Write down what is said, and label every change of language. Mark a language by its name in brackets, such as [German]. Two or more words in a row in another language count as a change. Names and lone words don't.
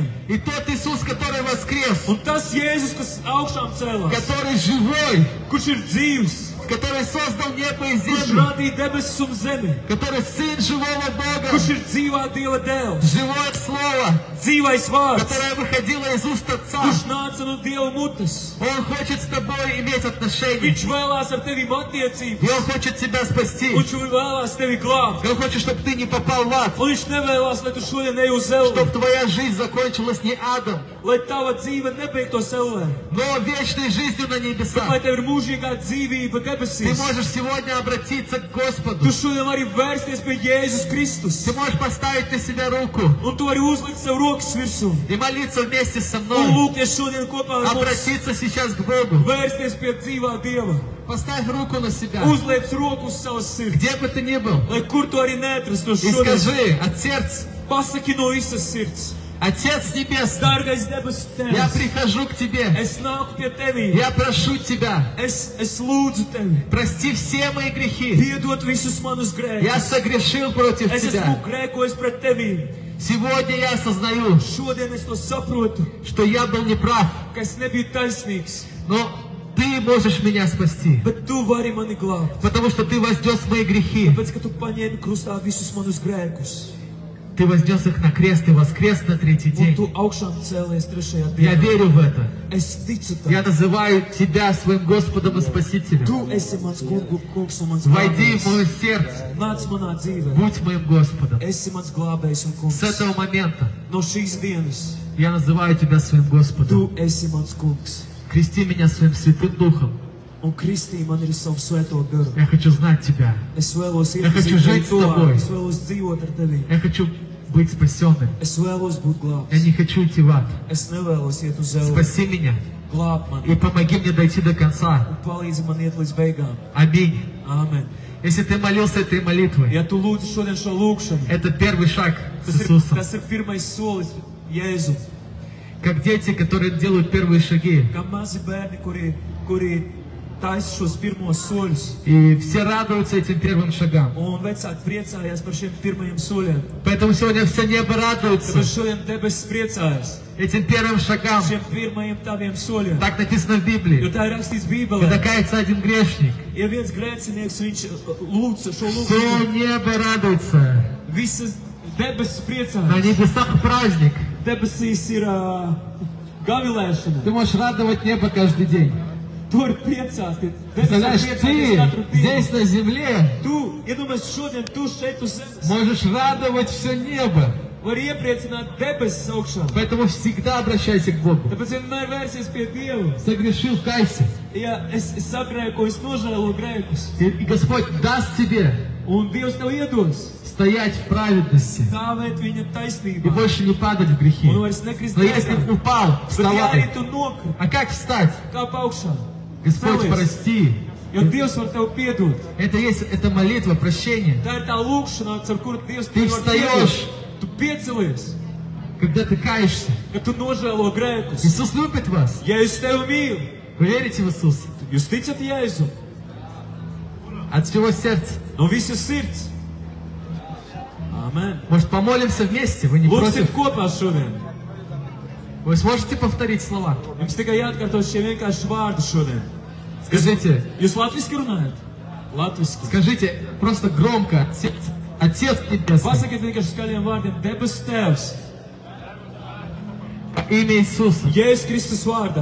[Russian] И тот Иисус, который воскрес, [Latvian] Un tas Jēzus, kas augšām cēlās, [Russian] который живой, [Latvian] kurš ir dzīvs, [Russian] который создал небо и [Latvian] kurš [Russian] землю, [Latvian] radīja debesis un zemi, [Russian] который Сын живого Бога, [Latvian] kurš ir dzīvā Dieva dēls, [Russian] живое Слово, [Latvian] dzīvais vārds, [Russian] которое выходило из уст Отца. [Latvian] kurš nāca no Dieva mutes. [Russian] Он хочет с тобой иметь отношения. [Latvian] Viņš vēlās ar tevi attiecības, [Russian] И Он хочет тебя спасти. [Latvian] un viņš vēlās tevi glābt. [Russian] И Он хочет, чтобы ты не попал в ад. [Latvian] Un viņš nevēlās, lai tu šodien ej uz [Russian] Чтобы [Latvian] zelli, [Russian] твоя жизнь закончилась не адом, [Latvian] lai tava dzīve nebeigtos ellē, [Russian] но вечной жизнью на [Latvian] bet lai [Russian] небесах. [Latvian] tev ir mūžīgā dzīvība [Russian] Ты [Latvian] debesīs. [Russian] можешь сегодня обратиться к Господу. [Latvian] Tu šodien vari vērsties pie Jēzus Kristus, [Russian] Ты можешь поставить на себя руку [Latvian] un tu vari uzlikt sev rokas virsū, [Russian] и молиться вместе со [Latvian] un [Russian] мной. [Latvian] lūgties šodien kopā ar mums, [Russian] Обратиться сейчас к Богу. [Latvian] vērsties pie dzīvā Dieva. [Russian] Поставь руку на себя, [Latvian] Uzliec roku uz savas sirds, [Russian] где бы ты ни был, [Latvian] lai kur tu arī neatrastos [Russian] и [Latvian] šodien. [Russian] скажи от сердца: [Latvian] Pasaki no visas sirds, [Russian] Отец Небесный, [Latvian] dārgais debesu [Russian] я [Latvian] Tēvs, [Russian] прихожу к Тебе. [Latvian] es nāku pie tevis, [Russian] Я прошу Тебя, [Latvian] es lūdzu tevi, [Russian] прости все мои грехи. [Latvian] piedod visus manus [Russian] Я [Latvian] grēkus. [Russian] согрешил против [Latvian] Es esmu [Russian] Тебя. [Latvian] grēkojis pret tevi. [Russian] Сегодня я осознаю, [Latvian] Šodien es to saprotu, [Russian] что я был неправ. [Latvian] ka es nebiju taisnīgs. [Russian] Но Ты можешь меня спасти, [Latvian] Bet tu vari mani glābt. [Russian] потому что Ты вознес мои грехи. [Latvian] Tāpēc, ka tu paņēmi krustā visus manus grēkus. [Russian] Ты вознес их на крест и воскрес на третий [Latvian] Un [Russian] день. [Latvian] tu augšām cēlies trešajā [Russian] Я [Latvian] dienā. [Russian] верю в это. [Latvian] Es ticu [Russian] Я [Latvian] tam. [Russian] называю Тебя своим Господом и Спасителем. [Latvian] Tu esi mans kungs un mans [Russian] Войди в [Latvian] glābējs. [Russian] мое сердце. [Latvian] Nāc manā dzīvē. [Russian] Будь моим Господом. [Latvian] Esi mans glābējs un kungs. [Russian] С этого момента [Latvian] No šīs dienas [Russian] я называю Тебя своим Господом. [Latvian] tu esi mans kungs. [Russian] Крести меня своим Святым Духом. [Latvian] Un kristī man ir savu svēto garu. [Russian] Я хочу знать Тебя. [Latvian] Es vēlos [Russian] Я хочу [Latvian] iepazīt [Russian] жить [Latvian] tevi [Russian] с тобой. [Latvian] tuvāk. Es vēlos dzīvot ar tevi. [Russian] Я хочу быть спасенным. [Latvian] Es vēlos būt glābts. [Russian] Я не хочу идти в ад. [Latvian] Es nevēlos iet uz zemi. [Russian] Спаси меня [Latvian] Glāb mani [Russian] и помоги мне дойти до конца. [Latvian] un palīdzi man iet līdz beigām. [Russian] Аминь. [Latvian] Āmen. [Russian] Если ты молился этой молитвой, [Latvian] Ja tu lūdzi šodien šo lūgšanu, [Russian] это первый шаг с [Latvian] tas [Russian] Иисусом. [Latvian] ir pirmais solis Jēzu. [Russian] Как дети, которые делают первые шаги. [Latvian] Kā mazi bērni, kuri taisa šos pirmos soļus. [Russian] И все радуются этим первым шагам. [Latvian] Un vecāki priecājās par šiem pirmajiem soļiem. [Russian] Поэтому сегодня все небо радуется [Latvian] Tāpēc šodien debesis priecājas [Russian] этим первым шагам. [Latvian] šiem pirmajiem taviem soļiem. [Russian] Так написано в [Latvian] Jo [Russian] Библии. [Latvian] tā ir rakstīts [Russian] Когда [Latvian] Bībelē. [Russian] кается один грешник, [Latvian] Ja viens grēcinieks, viņš lūdz šo [Russian] все [Latvian] lūgšanu, [Russian] небо радуется. [Latvian] visas debesis [Russian] На [Latvian] priecājas. [Russian] небесах праздник. [Latvian] Debesīs ir gavilēšana. [Russian] Ты можешь радовать небо каждый день. [Latvian] Tur priecās, ka [Russian] Представляешь, [Latvian] debesis priecājas katru [Russian] ты [Latvian] dienu. [Russian] здесь на земле [Latvian] Tu, iedomājies šodien, tu šeit uz zemes [Russian] можешь радовать все небо. [Latvian] vari iepriecināt debesis augšā. [Russian] Поэтому всегда обращайся к Богу. [Latvian] Tāpēc vienmēr vērsies pie Dieva. [Russian] Согрешил, кайся. [Latvian] Ja es sagrēkoju, es nožēloju grēkus. [Russian] И Господь даст тебе [Latvian] Un Dievs tev iedos [Russian] стоять в праведности [Latvian] stāvēt viņa [Russian] и [Latvian] taisnībā. [Russian] больше не падать в грехи. [Latvian] Un vairs nekrist [Russian] Но если [Latvian] grēkā. [Russian] упал, [Latvian] Bet ja arī [Russian] вставай. [Latvian] tu nokrīt, [Russian] А как встать? [Latvian] kā augšā. [Russian] Господь, [Latvian] Celies. [Russian] прости. [Latvian] Jo Dievs var tev piedot. [Russian] Это молитва, прощение. [Latvian] Tā ir tā lūkšana, ar kuru Dievs [Russian] Ты [Latvian] tev var [Russian] встаешь. [Latvian] piedot. Tu piecelies, [Russian] Когда ты каешься. [Latvian] kad tu nožēlo grēkus. [Russian] Иисус любит вас. [Latvian] Ja es tevi mīlu, [Russian] Вы верите в Иисуса? [Latvian] jūs ticat Jēzu [Russian] От всего сердца. [Latvian] no visas sirds. Āmen. [Russian] Может, помолимся вместе? Вы не [Latvian] Lūksim [Russian] против? [Latvian] kopā šodien. [Russian] Вы сможете повторить слова? [Latvian] Jums tikai jāatkārto šie vienkārši vārdi šodien. [Russian] Скажите, [Latvian] Jūs latviski runājat? Latviski. [Russian] скажите просто громко. Отец Небесный, [Latvian] Pasakiet vienkārši skaļiem vārdiem. Debes Tēvs, [Russian] имя Иисуса, [Latvian] Jēzus Kristus vārdā.